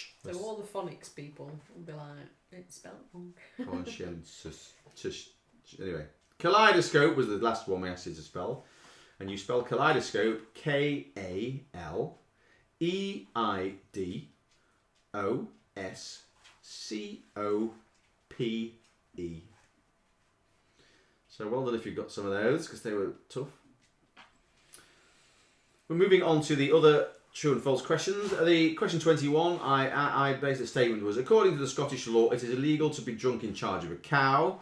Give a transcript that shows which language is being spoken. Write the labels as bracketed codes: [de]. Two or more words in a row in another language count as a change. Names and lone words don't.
[en] So all the phonics people will be like, it's spelled wrong. Conscientious. Anyway, kaleidoscope was the last one we asked you to spell. And you spell kaleidoscope KALEIDOSCOPE. C-O-P-E. So well done if you got some of those, because they were tough. We're moving on to the other true and false questions. The question 21, I based the statement was, according to the Scottish law, it is illegal to be drunk in charge of a cow.